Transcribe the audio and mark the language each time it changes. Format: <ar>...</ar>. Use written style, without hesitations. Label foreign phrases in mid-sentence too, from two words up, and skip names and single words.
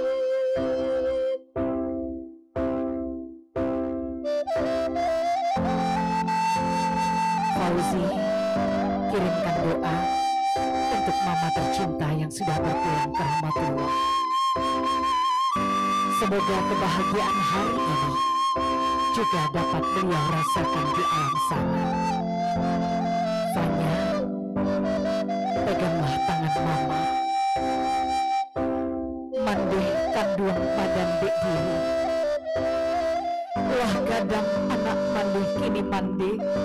<id>Fauzi, kirimkan doa untuk mama tercinta yang sudah berpulang ke rahmatullah. Semoga kebahagiaan hari ini juga dapat beliau rasakan di alam sana. Fanya, peganglah tangan mama.</id> <min>Mandeh kanduang badan dek diri. Lah gadang anak mandeh kini mandeh.</min>